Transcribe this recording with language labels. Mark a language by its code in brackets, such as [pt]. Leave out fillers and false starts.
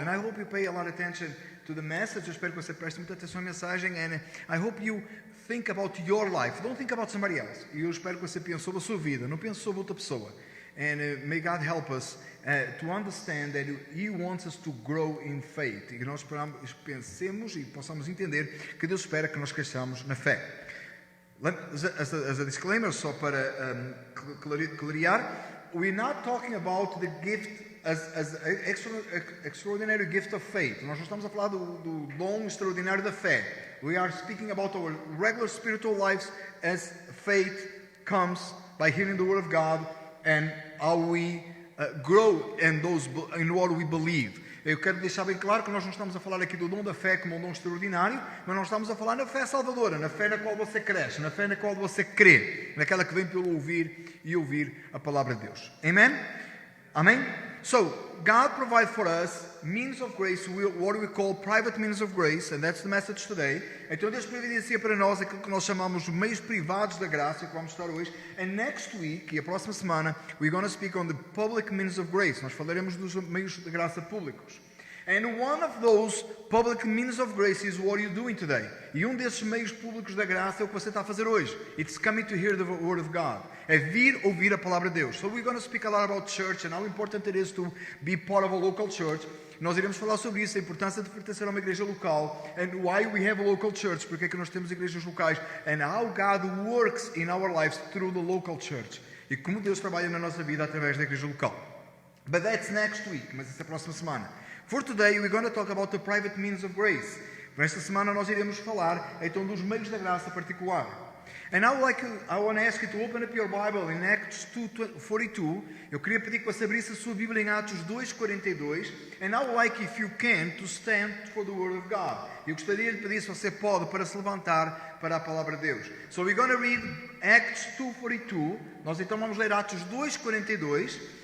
[en] And I hope you pay a lot of attention to the message. [pt] Eu espero que você preste muita atenção à mensagem. [en] And I hope you think about your life. Don't think about somebody else. [pt] E eu espero que você pense sobre a sua vida, não pense sobre outra pessoa. [en] And may God help us to understand that He wants us to grow in faith. [pt] E que nós pensemos e possamos entender que Deus espera que nós cresçamos na fé. [en] As a disclaimer, [pt] só para clarear, [en] we're not talking about the gift as extraordinary gift of faith. [pt] Nós não estamos a falar do dom extraordinário da fé. [en] We are speaking about our regular spiritual lives as faith comes by hearing the word of God and how we grow in what we believe. [pt] Eu quero deixar bem claro que nós não estamos a falar aqui do dom da fé como um dom extraordinário, mas nós estamos a falar na fé salvadora, na fé na qual você cresce, na fé na qual você crê, naquela que vem pelo ouvir e ouvir a palavra de Deus. [en] Amen? Amen? So, God provides for us means of grace, what we call private means of grace, and that's the message today. [pt] Então Deus providencia para nós aquilo que nós chamamos meios privados da graça, que vamos estudar hoje. [en] And next week, [pt] e a próxima semana, [en] we're going to speak on the public means of grace. [pt] Nós falaremos dos meios de graça públicos. [en] And one of those public means of grace is what you're doing today. [pt] E desses meios públicos da graça é o que você está a fazer hoje. [en] It's coming to hear the word of God. [pt] É vir ouvir a palavra de Deus. [en] So we're going to speak a lot about church and how important it is to be part of a local church. [pt] Nós iremos falar sobre isso, a importância de pertencer a uma igreja local, [en] and why we have a local church, [pt] porque é que nós temos igrejas locais, [en] and how God works in our lives through the local church. [pt] E como Deus trabalha na nossa vida através da igreja local. [en] But that's next week, [pt] mas essa é a próxima semana. [en] For today, we're going to talk about the private means of grace. [pt] Nesta semana nós iremos falar então dos meios da graça particular. [en] And I want to ask you to open up your Bible in Acts 2:42. [pt] Eu queria pedir que você abrisse a sua Bíblia em Atos 2:42. [en] And I would like, if you can, to stand for the Word of God. [pt] Eu gostaria de pedir, se você pode, para se levantar para a palavra de Deus. [en] So we're going to read Acts 2:42. [pt] Nós então vamos ler Atos 2:42.